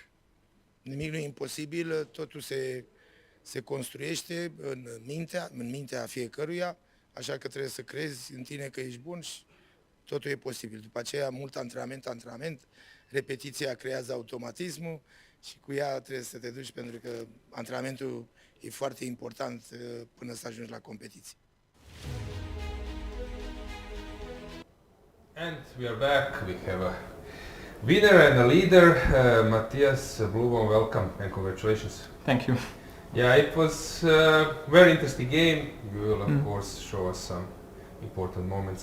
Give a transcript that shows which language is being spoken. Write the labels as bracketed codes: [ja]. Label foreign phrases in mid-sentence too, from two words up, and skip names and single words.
[ro] Nimic nu e imposibil, totul se construiește în mintea fiecăruia, așa că trebuie să crezi în tine că ești bun și totul e posibil. După aceea, mult antrenament, repetiția creează automatismul și cu ea trebuie să te duci pentru că antrenamentul e foarte important până să ajungi la competiție. [en] And we are back. We have a winner and a leader, Matthias Blubom. Welcome and congratulations. Thank you. Yeah, it was a very interesting game. You will, of course, show us some important moments.